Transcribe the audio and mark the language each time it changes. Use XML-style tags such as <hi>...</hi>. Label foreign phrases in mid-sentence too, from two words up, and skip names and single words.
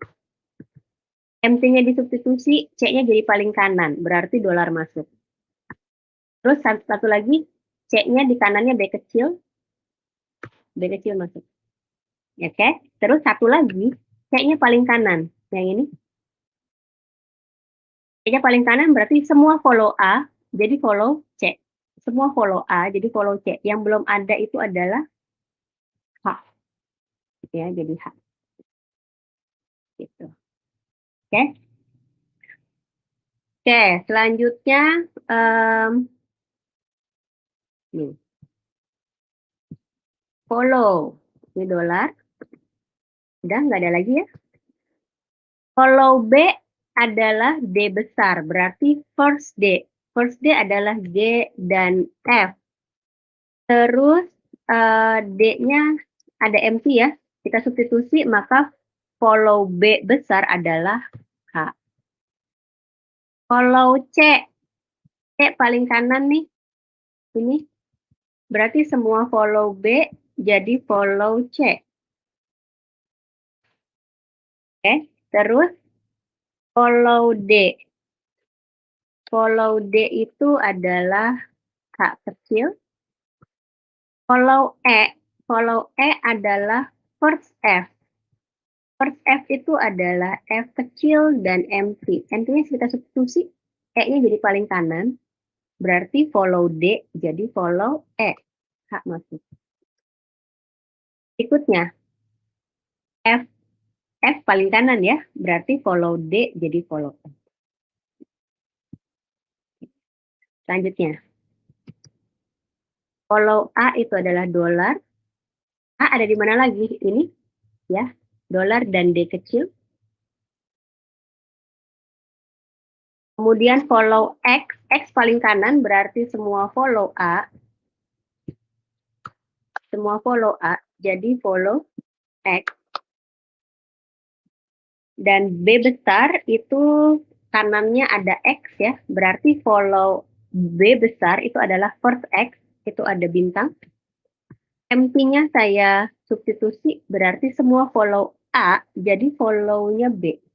<id>MT-nya disubstitusi, C-nya jadi paling kanan, berarti dolar masuk. Terus satu lagi, C-nya di kanannya B kecil masuk. Oke, terus satu lagi, C-nya paling kanan, yang ini. C-nya paling kanan berarti semua follow A, jadi follow C. Semua follow A, jadi follow C. Yang belum ada itu adalah H. Ya, jadi H. Gitu. Oke. Oke, selanjutnya nih. Follow. Ini dolar. Udah nggak ada lagi ya. Follow B adalah D besar, berarti first D. First D adalah G dan F. Terus D-nya ada empty ya. Kita substitusi, maka follow B besar adalah H. Follow C. C paling kanan nih. Ini. Berarti semua follow B jadi follow C. Oke, terus follow D. Follow D itu adalah H kecil. Follow E adalah first F. First F itu adalah F kecil dan empty. Empty-nya kita substitusi, E-nya jadi paling kanan. Berarti follow D jadi follow E. H masuk. Berikutnya, F paling kanan ya. Berarti follow D jadi follow E. Selanjutnya, follow A itu adalah dolar. A ada di mana lagi? Ini ya, dolar dan D kecil. Kemudian follow X paling kanan berarti semua follow A. Semua follow A, jadi follow X. Dan B besar itu kanannya ada X ya, berarti follow B besar itu adalah first X, itu ada bintang. MP-nya saya substitusi, berarti semua follow A, jadi follow-nya B.</id>